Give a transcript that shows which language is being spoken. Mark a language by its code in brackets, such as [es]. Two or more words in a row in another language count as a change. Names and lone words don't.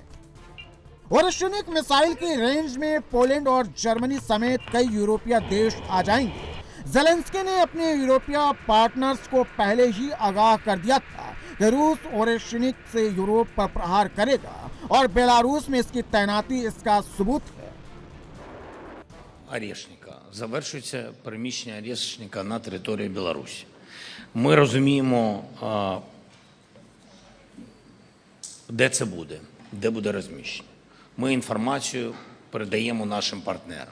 [hi] वोरोशिनिक मिसाइल की रेंज में पोलैंड और जर्मनी समेत कई यूरोपीय देश आ जाएंगे। ज़ेलेंस्की ने अपने यूरोपीय पार्टनर्स को पहले ही आगाह कर दिया था कि रूस वोरोशिनिक से यूरोप पर प्रहार करेगा और बेलारूस में इसकी तैनाती इसका सबूत है। [uk] Орешника. Завершується переміщення Орешника на територію Білорусі. Ми розуміємо де це буде, де буде розміщення. Ми інформацію передаємо нашим партнерам.